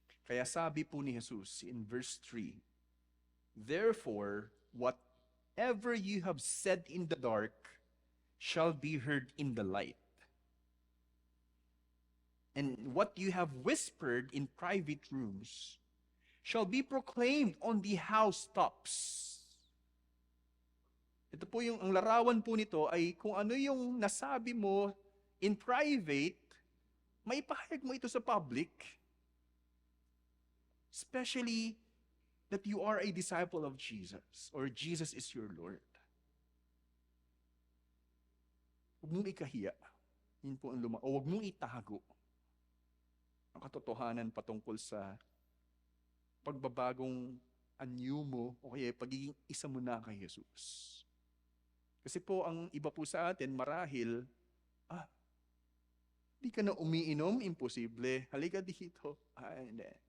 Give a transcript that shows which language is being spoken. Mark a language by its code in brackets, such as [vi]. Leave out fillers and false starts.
[tl] Kaya sabi po ni Jesus [en] in verse 3, therefore, whatever you have said in the dark shall be heard in the light. And what you have whispered in private rooms shall be proclaimed on the housetops. [tl] Ito po ang larawan po nito ay kung ano yung nasabi mo [en] in private, [tl] maipahayag mo ito sa public. [en] Especially that you are a disciple of Jesus or Jesus is your Lord. [tl] Huwag mong ikahiya. Yun po ang o huwag mong itago ang katotohanan patungkol sa pagbabagong anyo mo o kaya pagiging isa mo na kay Jesus. Kasi po ang iba po sa atin, marahil, di ka na umiinom, imposible. Halika dito. Hindi.